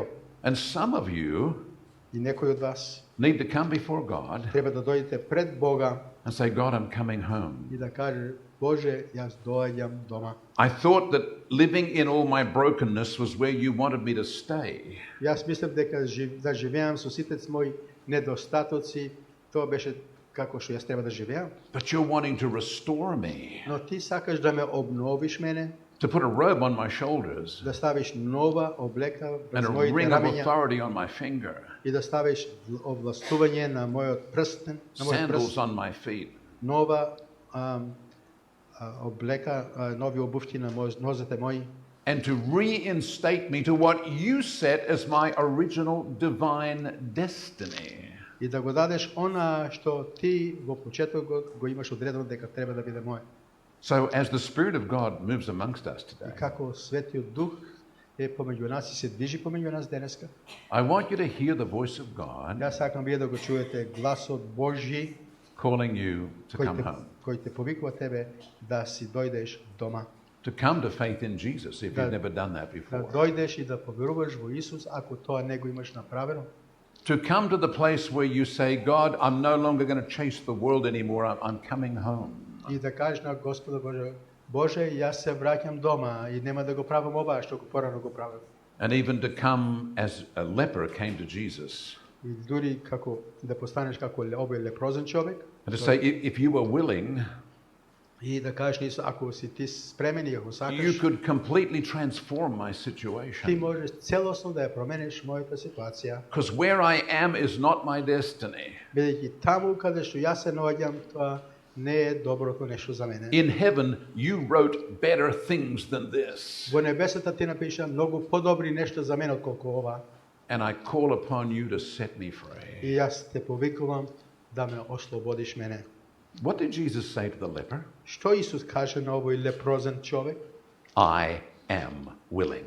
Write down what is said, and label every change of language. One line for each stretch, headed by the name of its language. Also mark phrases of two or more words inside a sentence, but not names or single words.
English: And some of you
Macedonian: И некој од вас
English: need to come before God
Macedonian: треба да дојдете пред Бога
English: and say, God, I'm coming home.
Macedonian: и да каже, Боже, јас доаѓам дома.
English: I thought that living in all my brokenness was where you wanted me to stay.
Macedonian: Јас мислев дека да живеам со сите мои недостатоци, тоа беше како што јас треба да живеам.
English: But you're wanting to restore me,
Macedonian: Но ти сакаш да ме обновиш мене,
English: to put a robe on my shoulders
Macedonian: да ставиш нова облека
English: and
Macedonian: врз
English: a
Macedonian: моите
English: ring of
Macedonian: рамења
English: authority on my finger,
Macedonian: и да ставиш овластување на мојот прстен, на мојот
English: sandals
Macedonian: прст,
English: on my feet.
Macedonian: нова облека, нови обувки на нозете мои,
English: And to reinstate me to what you set as my original divine destiny.
Macedonian: и да го дадеш она што ти во почетокот го имаш одредено дека треба да биде мое.
English: So as the Spirit of God moves amongst us
Macedonian: И
English: today,
Macedonian: како Светиот Дух е помеѓу нас и се движи помеѓу нас денеска,
English: I want you to hear the voice of God
Macedonian: јас сакам вие да го чуете гласот Божји
English: calling you to come home,
Macedonian: кој те повикува тебе да си дојдеш дома.
English: to come to faith in Jesus if you've never done that
Macedonian: Да
English: before.
Macedonian: дојдеш и да поверуваш во Исус ако тоа не го имаш направено.
English: To come to the place where you say, God, I'm no longer going to chase the world anymore, I'm coming home.
Macedonian: И да кажеш на Господа Боже, Боже, јас се враќам дома и нема да го правам ова што порано го правам.
English: And even to come as a leper came to Jesus.
Macedonian: И дури како да постанеш како овој лепрозен човек,
English: And to say, if you were willing,
Macedonian: и да кажеш на Исус, ако си ти спремен и ако
English: you
Macedonian: сакаш,
English: could completely transform my
Macedonian: ти
English: situation.
Macedonian: можеш целосно да ја промениш мојата ситуација.
English: Because where I am is not my destiny.
Macedonian: Бидејќи таму каде што јас се наоѓам, тоа не е доброто нешто за мене.
English: In heaven, you wrote better things than this.
Macedonian: Во небесата ти напиша многу подобри нешто за мене отколку ова.
English: And I call upon you to set me free.
Macedonian: И јас те повикувам да ме ослободиш мене.
English: What did Jesus say to the leper?
Macedonian: Што Исус каже на овој лепрозен човек?
English: I am willing.